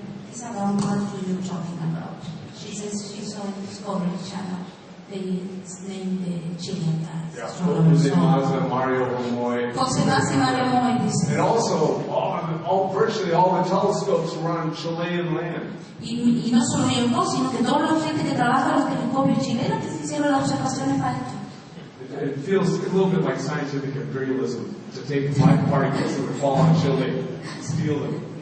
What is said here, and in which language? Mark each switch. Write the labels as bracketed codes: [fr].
[en] It's about what you're talking about. She says she saw in Discovery Channel. It's named the Chilean guy. José Mas, Mario Romoy. [es] José Mas y Mario Romoy dice. [en] And also, virtually all the telescopes were on Chilean land. [es] Y no solo ellos dos, sino que todos los gente que trabaja en los telescopios chilenos que se hicieron las observaciones para esto. [en] it feels a little bit like scientific imperialism to take black particles that would fall on Chile and steal them.